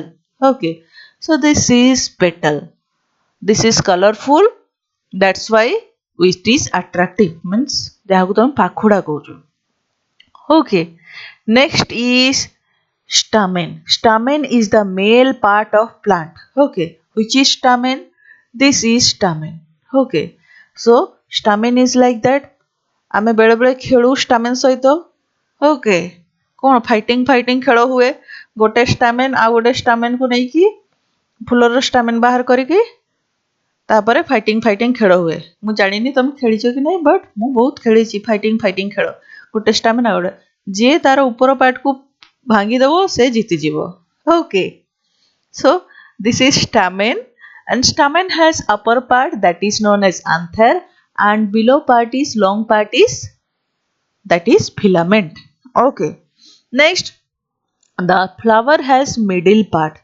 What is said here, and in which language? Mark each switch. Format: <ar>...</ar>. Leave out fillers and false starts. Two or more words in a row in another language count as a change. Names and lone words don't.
<en>Okay, so this is petal, this is colorful, that's why it is attractive, means</en> <or>ଯାହାକୁ ତମେ ପାଖୁଡ଼ା କହୁଛ.</or> <en>Okay, next is stamen. Stamen is the male part of plant. Okay, which is stamen, this is stamen. Okay, so stamen is like that,</en> <or>ଆମେ ବେଳେ ବେଳେ ଖେଳୁ ଷ୍ଟାମେନ୍ ସହିତ। ଓକେ, କ'ଣ</or> <en>fighting fighting</en> <or>ଖେଳ ହୁଏ, ଗୋଟେ ଷ୍ଟାମେନ୍ ଆଉ ଗୋଟେ ଷ୍ଟାମେନ୍କୁ ନେଇକି ଫୁଲର ଷ୍ଟାମେନ୍ ବାହାର କରିକି ତାପରେ</or> <en>fighting fighting</en> <or>ଖେଳ ହୁଏ। ମୁଁ ଜାଣିନି ତମେ ଖେଳିଛ କି ନାହିଁ, ବଟ୍ ମୁଁ ବହୁତ ଖେଳିଛି</or> <en>fighting fighting</en> <or>ଖେଳ। ଗୋଟେ ଷ୍ଟାମେନ୍ ଆଉ ଗୋଟେ, ଯିଏ ତାର ଉପର ପାର୍ଟକୁ ଭାଙ୍ଗିଦେବ ସେ ଜିତିଯିବ। ଓକେ,</or> <en>so this is stamen, and stamen has upper part that is known as anther, and below part is long part is, that is filament. Okay, next, the flower has middle part.</en>